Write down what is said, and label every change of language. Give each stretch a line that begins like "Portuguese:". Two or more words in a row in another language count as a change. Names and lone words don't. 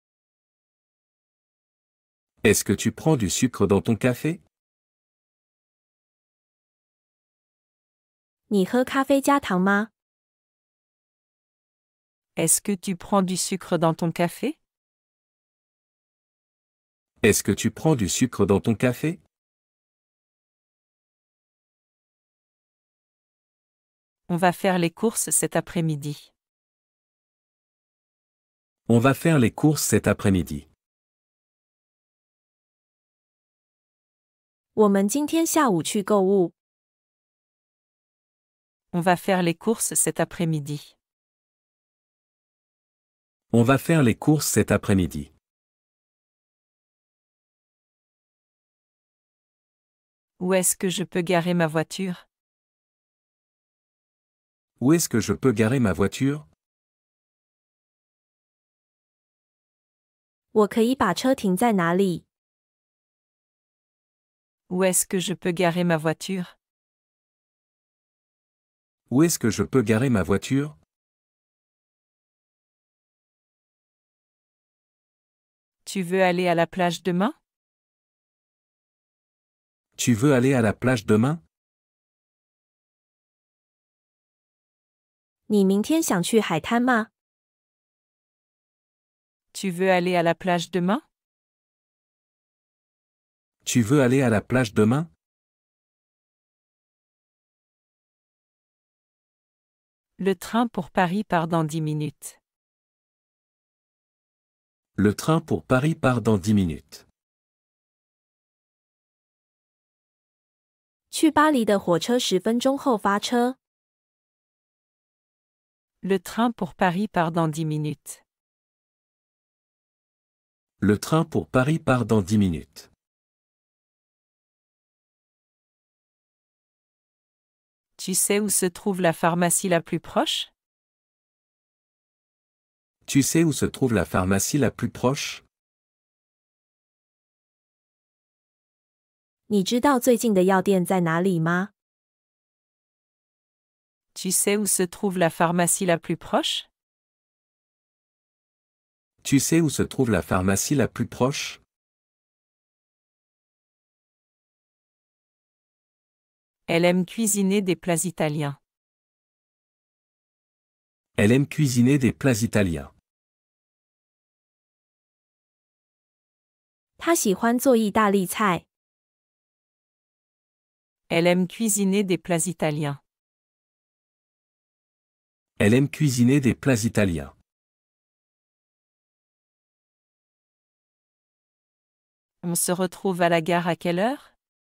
French: Est-ce que tu prends du sucre dans ton café?
Chinese: 你喝咖啡加糖吗？
French: Est-ce que tu prends du sucre dans ton café? Est-ce que tu prends du sucre dans ton café? On va faire les courses cet après-midi. On va faire les courses cet après-midi.
Chinese: 我们今天下午去购物。
French: On va faire les courses cet après-midi. On va faire les courses cet après-midi. Où est-ce que je peux garer ma voiture? Où est-ce que je peux garer ma voiture?
Chinese: 我可以把车停在哪里？
French: Où est-ce que je peux garer ma voiture? Où est-ce que je peux garer ma voiture? Tu veux aller à la plage demain? Tu veux aller à la plage demain?
Chinese: 你明天想去海滩吗？
French: Tu veux aller à la plage demain? Tu veux aller à la plage demain? Le train pour Paris part dans 10 minutes. Le train pour Paris part dans 10 minutes.
Chinese: 去巴黎的火车10分钟后发车。
French: Le train pour Paris part dans 10 minutes. Le train pour Paris part dans 10 minutes. Tu sais où se trouve la pharmacie la plus proche? Tu sais où se trouve la pharmacie la plus proche?
Chinese: 你知道最近的药店在哪里吗？
French: Tu sais où se trouve la pharmacie la plus proche? Tu sais où se trouve la pharmacie la plus proche? Elle aime cuisiner des plats italiens. Elle aime cuisiner des plats italiens.
Chinese: 他喜欢做意大利菜。
French: Elle aime cuisiner des plats italiens. Elle aime cuisiner des plats italiens. On se retrouve à la gare à quelle heure?